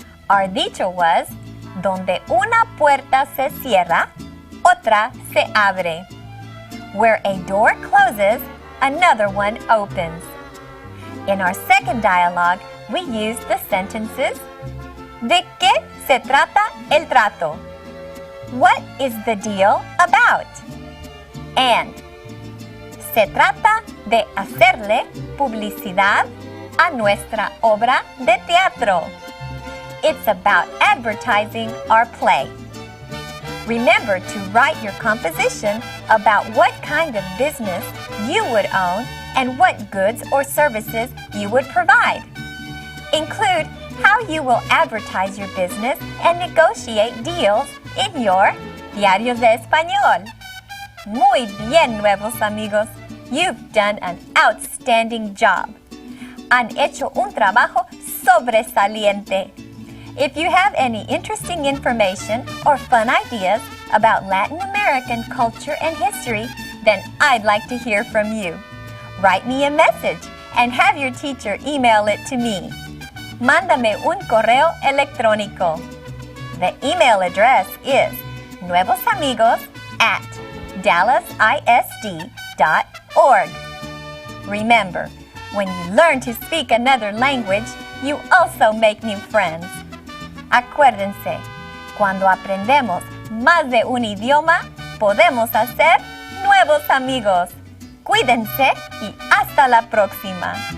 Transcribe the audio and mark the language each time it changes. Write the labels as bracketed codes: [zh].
[en] Our dicho was, [es] donde una puerta se cierra, otra se abre. [en] Where a door closes, another one opens. In our second dialogue, we used the sentences, [es] ¿de qué se trata el trato? [en] What is the deal about? [es] And se trata de hacerle publicidad a nuestra obra de teatro. [en] It's about advertising our play. Remember to write your composition about what kind of business you would own and what goods or services you would provide. Include how you will advertise your business and negotiate deals in your Diario de Español. [es] Muy bien, nuevos amigos. [en] You've done an outstanding job. [es] Han hecho un trabajo sobresaliente. [en] If you have any interesting information or fun ideas about Latin American culture and history, then I'd like to hear from you. Write me a message and have your teacher email it to me. [es] Mándame un correo electrónico. [en] The email address is nuevosamigos@dallasisd.org. Remember, when you learn to speak another language, you also make new friends. [es] Acuérdense, cuando aprendemos más de un idioma, podemos hacer nuevos amigos. Cuídense y hasta la próxima.